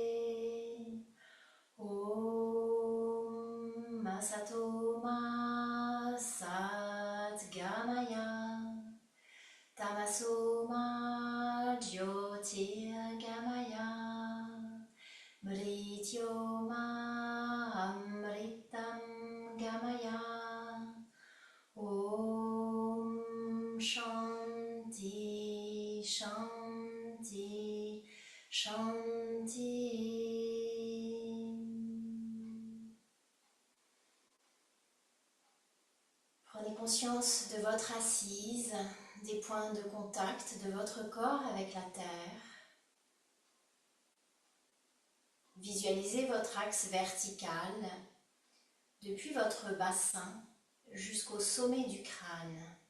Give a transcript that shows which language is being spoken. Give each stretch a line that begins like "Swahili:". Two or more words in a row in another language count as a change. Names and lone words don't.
Sanskrit: ॐ असतो मा सद्गमय तमसो मा ज्योतिर्गमय मृत्यो मा अमृतं गमय. ॐ शान्तिः शान्तिः शान्तिः.
French: Prenez conscience de votre assise, des points de contact de votre corps avec la terre. Visualisez votre axe vertical depuis votre bassin jusqu'au sommet du crâne.